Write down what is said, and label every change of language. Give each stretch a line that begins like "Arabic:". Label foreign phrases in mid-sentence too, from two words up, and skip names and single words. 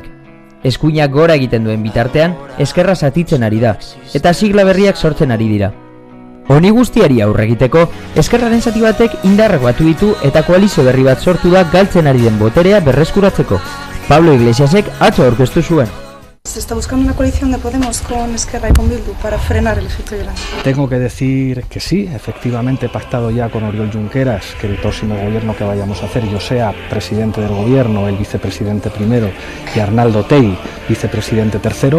Basque: Eskuinak gora egiten duen bitartean, ezkerra zatitzen ari da eta sigla berriak sortzen ari dira. Honi guztiari aurre egiteko, ezkerraren zati batek indarrak batu ditu eta koalizio berri bat sortu da galtzen ari den boterea berreskuratzeko. Pablo Iglesiasek atzo aurkeztu zuen.
Spanish: Se está buscando una coalición de Podemos con Esquerra y con Bildu para frenar el efecto Yolanda. Tengo que decir que sí, efectivamente he pactado ya con Oriol Junqueras que el próximo gobierno que vayamos a hacer yo sea presidente del gobierno, el vicepresidente primero y Arnaldo Otegi, vicepresidente tercero.